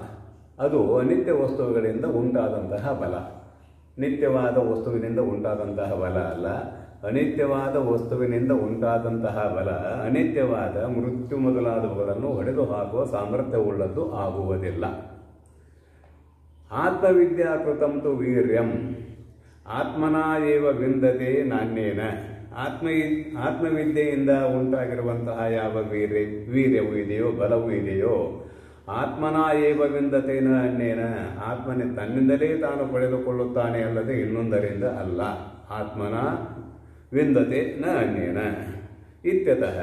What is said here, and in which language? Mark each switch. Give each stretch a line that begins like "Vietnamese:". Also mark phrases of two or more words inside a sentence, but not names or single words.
Kannada: ಅದು ಅನಿತ್ಯ ವಸ್ತುಗಳಿಂದ ಉಂಟಾದಂತಹ ಬಲ. ನಿತ್ಯವಾದ ವಸ್ತುವಿನಿಂದ ಉಂಟಾದಂತಹ ಬಲ ಅಲ್ಲ, ಅನಿತ್ಯವಾದ ವಸ್ತುವಿನಿಂದ ಉಂಟಾದಂತಹ ಬಲ. ಅನಿತ್ಯವಾದ ಮೃತ್ಯು ಮೊದಲಾದವುಗಳನ್ನು ಹೊಡೆದು ಹಾಕುವ ಸಾಮರ್ಥ್ಯವುಳ್ಳದ್ದು ಆಗುವುದಿಲ್ಲ.
Sanskrit: ಆತ್ಮವಿದ್ಯಾಕೃತಂ ತು ವೀರ್ಯಂ ಆತ್ಮನಾ ಏವ ವಿಂದತೆ ನಾಣ್ಯೇನ.
Kannada: ಆತ್ಮವಿದ್ಯೆಯಿಂದ ಉಂಟಾಗಿರುವಂತಹ ಯಾವ ವೀರ್ಯವು ಇದೆಯೋ, ಬಲವೂ ಇದೆಯೋ,
Sanskrit: ಆತ್ಮನಾ ಏವ ವಿಂದತೆ ನಾಣ್ಯೇನ.
Kannada: ಆತ್ಮನೇ ತನ್ನಿಂದಲೇ ತಾನು ಪಡೆದುಕೊಳ್ಳುತ್ತಾನೆ, ಅಲ್ಲದೆ ಇನ್ನೊಂದರಿಂದ ಅಲ್ಲ.
Sanskrit: ಆತ್ಮನ ವಿಂದತೆ ನ ಅನ್ಯೇನ ಇತ್ಯತಃ.